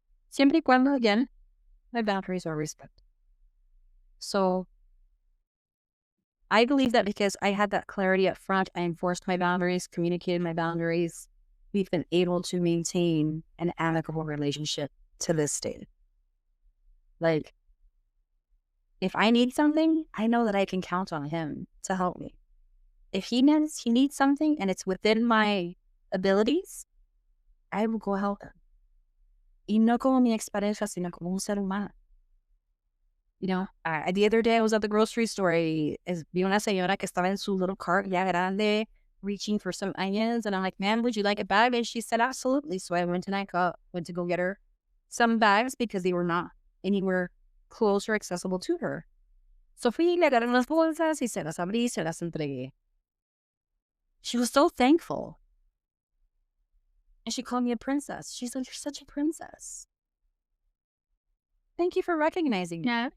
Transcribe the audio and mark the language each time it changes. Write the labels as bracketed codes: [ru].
[es] Siempre y cuando, [en] again, my boundaries are respected. So I believe that because I had that clarity up front, I enforced my boundaries, communicated my boundaries, we've been able to maintain an amicable relationship to this day. Like, if I need something, I know that I can count on him to help me. If he needs something and it's within my abilities, I will go help him. [es] Y no como mi expareja, sino como un ser humano. [en] You know, the other day I was at the grocery store [es] vi una señora que estaba en su [en] little cart [es] ya grande, [en] reaching for some onions, and I'm like, ma'am, would you like a bag? And she said, absolutely. So I went to go get her some bags because they were not anywhere close or accessible to her. [es] So fui, le agarré unas bolsas y se las abrí, se las entregué. [en] She was so thankful. And she called me a princess. She's like, you're such a princess. Thank you for recognizing me.